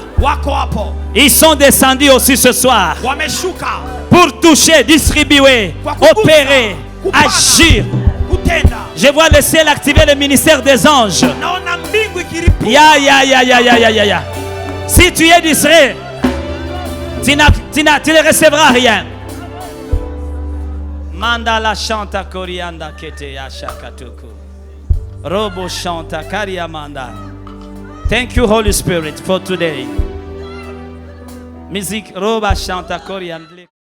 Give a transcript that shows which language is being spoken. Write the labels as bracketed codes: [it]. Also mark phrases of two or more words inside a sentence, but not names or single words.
[fr] Ils sont descendus aussi ce soir pour toucher, distribuer, opérer, agir. Je vois le ciel activer le ministère des anges. Ya. Si tu es distrait, tu ne recevras rien. Mandala chanta corianda kete ya shakatuku. Robo chanta kariamanda. [en] Thank you, Holy Spirit, for today. Music roba chanta corianda.